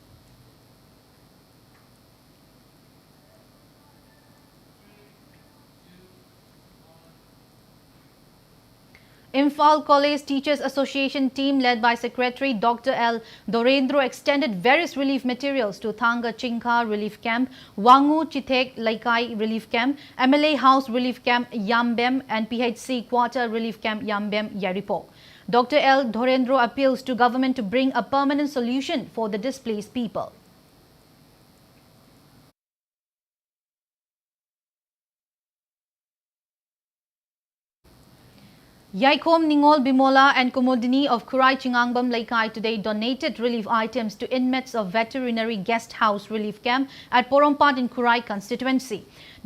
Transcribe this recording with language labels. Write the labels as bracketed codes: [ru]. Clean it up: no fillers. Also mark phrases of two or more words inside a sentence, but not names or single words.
[en] Imphal College Teachers Association team led by Secretary Dr. L. Dorendro extended various relief materials to Thanga Chingka Relief Camp, Wangu Chithek Laikai Relief Camp, MLA House Relief Camp Yambem and PHC Quarter Relief Camp Yambem Yaripok. Dr. L. Dorendro appeals to government to bring a permanent solution for the displaced people. Yaikom Ningol Bimola and Kumodini of Kurai Chingangbam Laikai today donated relief items to inmates of Veterinary Guest House Relief Camp at Porompat in Kurai constituency.